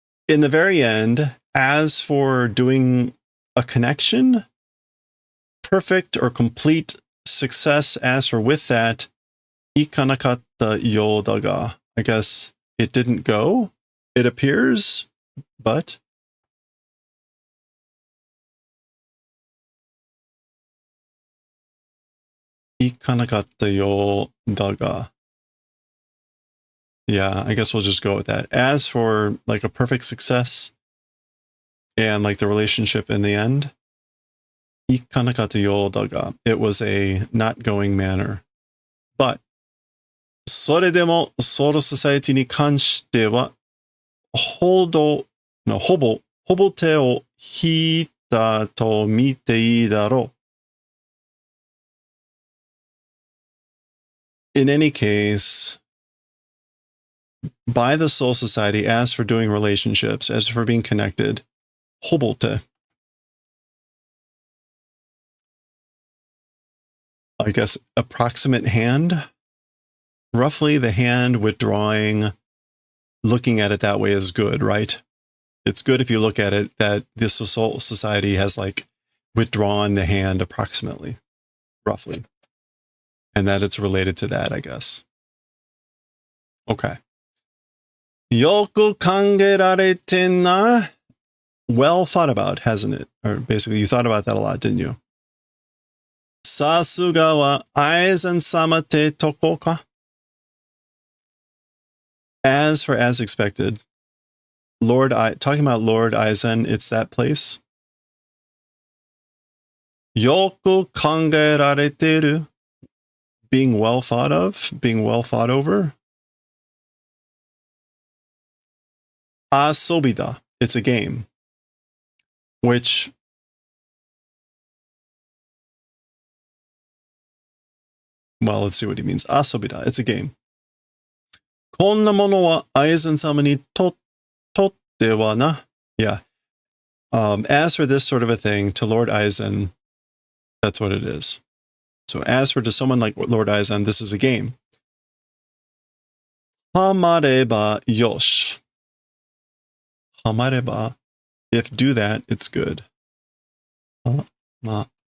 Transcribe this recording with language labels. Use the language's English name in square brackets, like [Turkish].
[English] In the very end, as for doing a connection, perfect or complete success, as for with that, [Japanese] いかなかったようだが [English] I guess it didn't go, it appears, but [Japanese] Ikanakatta daga. [English] Yeah, I guess we'll just go with that. As for like a perfect success and like the relationship in the end, [Japanese] ikanakatta daga. [English] It was a not going manner. But [Japanese] それでもソウルソサエティに関してはほぼ手を引いたと見ていいだろう。 [English] In any case, by the Soul Society, as for doing relationships, as for being connected, hobolte. I guess approximate hand. Roughly the hand withdrawing, looking at it that way is good, right? It's good if you look at it that this Soul Society has like withdrawn the hand approximately, roughly. And that it's related to that, I guess. Okay. [Japanese] よく考えられてな. [English] Well thought about, hasn't it? Or basically, you thought about that a lot, didn't you? [Japanese] さすがは愛禅様ってとこか? [English] As for as expected, talking about Lord Aizen, it's that place. [Japanese] よく考えられてる. [English] Being well thought of, being well thought over. [Japanese] Asobida, [English] it's a game. Which, well, let's see what he means. [Japanese] Asobida, [English] it's a game. [Japanese] こんなものはAizen様にとってはな. [English] Yeah. As for this sort of a thing, to Lord Aizen, that's what it is. So as for to someone like Lord Aizen, this is a game. [Japanese] Hamareba yosh. Hamareba. [English] If do that, it's good. [Japanese] Hamareba.